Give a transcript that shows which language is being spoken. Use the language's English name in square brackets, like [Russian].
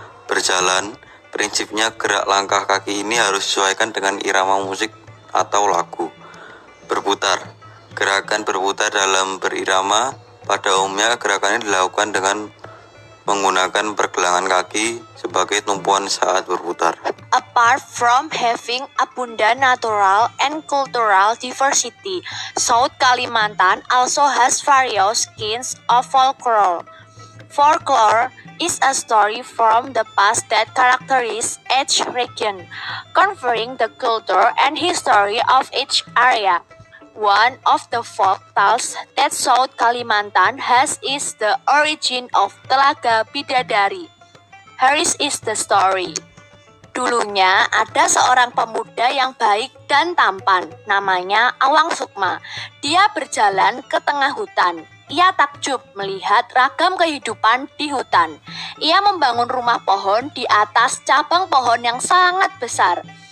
[Indonesian] Berjalan, prinsipnya gerak langkah kaki ini harus disesuaikan dengan irama musik atau lagu. Berputar, gerakan berputar dalam berirama. Pada umumnya gerakan ini dilakukan dengan menggunakan pergelangan kaki sebagai tumpuan saat berputar. [English] Apart from having abundant natural and cultural diversity, South Kalimantan also has various kinds of folklore. Folklore is a story from the past that characterizes each region, covering the culture and history of each area. One of the folk tales that South Kalimantan has is the origin of Telaga Bidadari. Here is the story. [Indonesian] Dulunya ada seorang pemuda yang baik dan tampan, namanya Awang Sukma. Dia berjalan ke tengah hutan. Ia takjub melihat ragam kehidupan di hutan. Ia membangun rumah pohon di atas cabang pohon yang sangat besar.